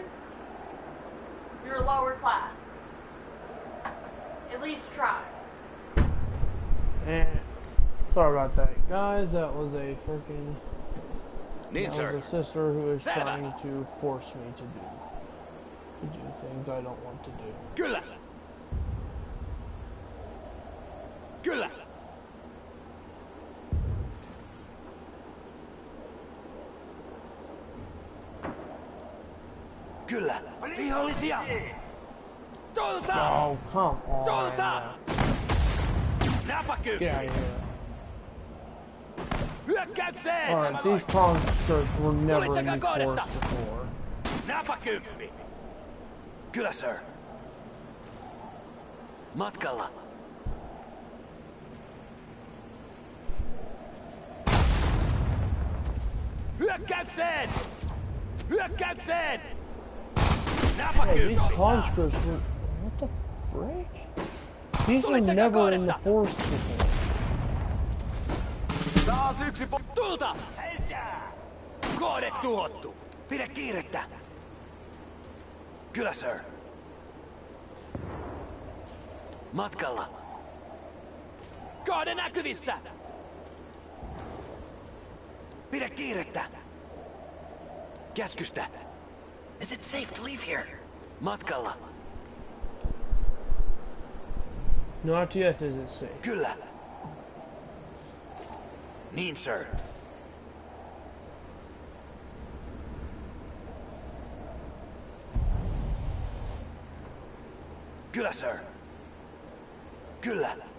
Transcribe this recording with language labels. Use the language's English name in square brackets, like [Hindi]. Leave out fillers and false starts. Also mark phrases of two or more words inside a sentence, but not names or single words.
[English] You're lower class. At least try. And sorry about that, guys. That was a freaking. [Finnish] Niin, [English] That was sir. a sister who is [Finnish] Selvä. [English] trying to force me to do things I don't want to do. [Finnish] Kyllä! Kyllä! Kyllä! Vihollisia! Tulta! [English] Oh, come on. [Finnish] Tulta! [English] Get [Finnish] Napakymppi! [English] out of here. [Finnish] Hyökkäykseen! [English] Alright, these conscripts were never in [Finnish] Tulittakaa [English] these [Finnish] kohdetta! [English] forests before. [Finnish] Napakymppi! Kyllä, sir. Matkalla. Hyökkäykseen! Hyökkäykseen! [English] Hey, [Finnish] Napakymppi! [English] these conscripts were. What the frick? These were [Finnish] Tulittakaa [English] never in the [Finnish] kohdetta! [English] forest before. [Finnish] Taas yksi tulta! Kohde tuhottu! Pidä kiirettä! Kyllä, sir. Matkalla. Kohde näkyvissä! Pidä kiirettä! Käskystä. [English] Is it safe to leave here? [Finnish] Matkalla. [English] Not yet, is it safe? [Finnish] Kyllä. Niin, sir. Kyllä, sir. Kyllä.